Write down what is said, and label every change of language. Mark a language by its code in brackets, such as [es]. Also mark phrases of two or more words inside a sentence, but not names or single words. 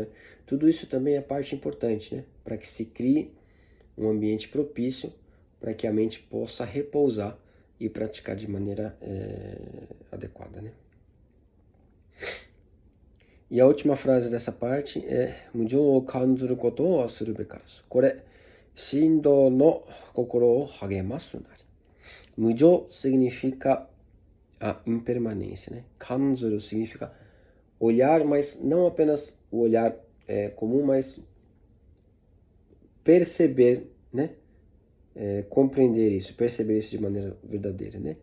[pt] Tudo isso também é parte importante, né, para que se crie um ambiente propício para que a mente possa repousar e praticar de maneira adequada, né? E a última frase dessa parte é [ja] 無常を観ずることを忘るべからず. これ、進道の心を励ますなり. [pt] Mujō significa a impermanência, né? Kanzuru significa olhar, mas não apenas o olhar comum, mas perceber, né? Compreender isso, perceber isso de maneira verdadeira, né?